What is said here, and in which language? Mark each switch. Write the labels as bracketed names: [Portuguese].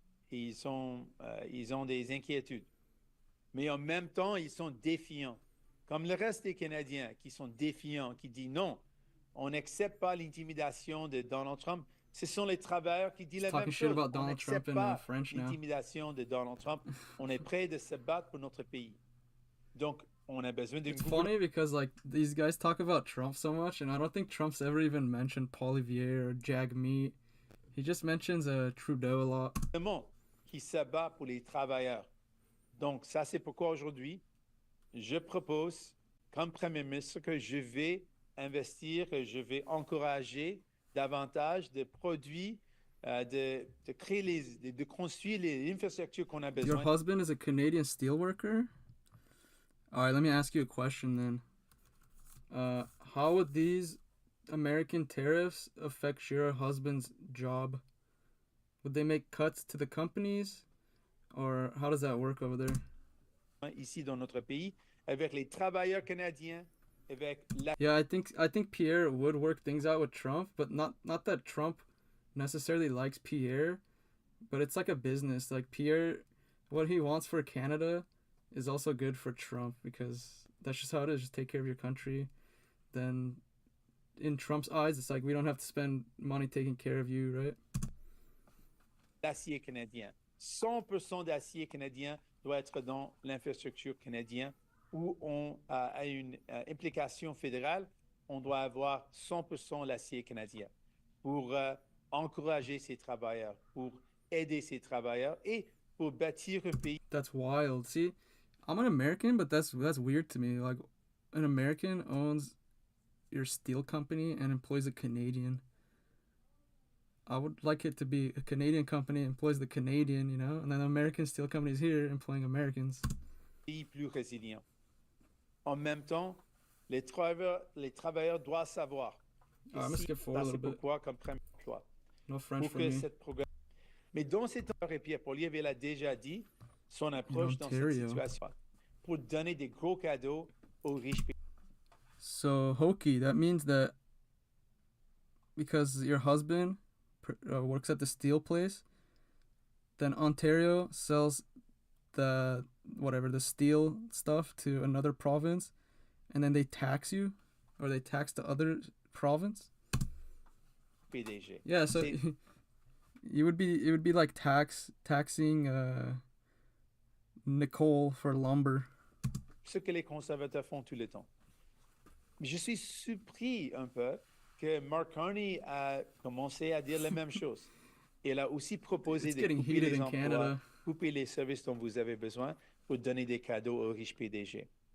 [French] Ils ont des inquiétudes. Mais en même temps, ils sont défiants. Comme le reste des Canadiens qui sont défiants, qui disent non, on n'accepte pas l'intimidation de Donald Trump. Ce sont les travailleurs qui disent la même chose. On n'accepte pas l'intimidation de Donald Trump. On est prêt de se battre pour notre pays. Donc, on a besoin d'une... [English] It's funny because, like, these guys talk about Trump so much, and I don't think Trump's ever even mentioned Poilievre or Jagmeet. He just mentions Trudeau a lot. [French] Le monde qui se bat pour les travailleurs. Donc, ça, c'est pourquoi aujourd'hui, je propose, comme Premier ministre, que je vais investir, que je vais encourager davantage de produits, de créer de construire les infrastructures qu'on a besoin. [English] Your husband is a Canadian steelworker? All right, let me ask you a question then. How would these American tariffs affect your husband's job? Would they make cuts to the companies? Or how does that work over there? [French] Ici dans notre pays, avec les travailleurs canadiens, avec la... [English] Yeah, I think Pierre would work things out with Trump, but not that Trump necessarily likes Pierre, but it's like a business. Like, Pierre, what he wants for Canada is also good for Trump, because that's just how it is. Just take care of your country. then in Trump's eyes, it's like we don't have to spend money taking care of you, right? [French] D'acier canadien. 100% d'acier canadien doit être dans l'infrastructure canadienne où on a une implication fédérale. On doit avoir 100% l'acier canadien pour encourager ces travailleurs, pour aider ces travailleurs et pour bâtir un pays. [English] That's wild. See, I'm an American, but that's weird to me. Like, an American owns your steel company and employs a Canadian. I would like it to be a Canadian company employs the Canadian, you know, and then American steel companies here employing Americans. [French] Pays plus résilient. En même temps, les travailleurs doivent savoir. [English] I'm gonna skip forward a little bit. [French] Pourquoi comme premier emploi. [English] No French for me. [French] Mais dans ces temps, et Pierre Poilievre l'a déjà dit, son approche dans cette situation pour donner des gros cadeaux aux riches pays. [English] So, Hokie, that means that because your husband works at the steel place, then Ontario sells the steel stuff to another province, and then they tax you, or they tax the other province. [French] PDG. [English] Yeah, so it would be like taxing Nicole for lumber. [French] Ce que les conservateurs font tout le temps. Mais je suis surpris un peu que Mark Carney a commencé à dire la même chose. Il a aussi proposé de couper les emplois, couper les services dont vous avez besoin pour donner des cadeaux aux riches PDG.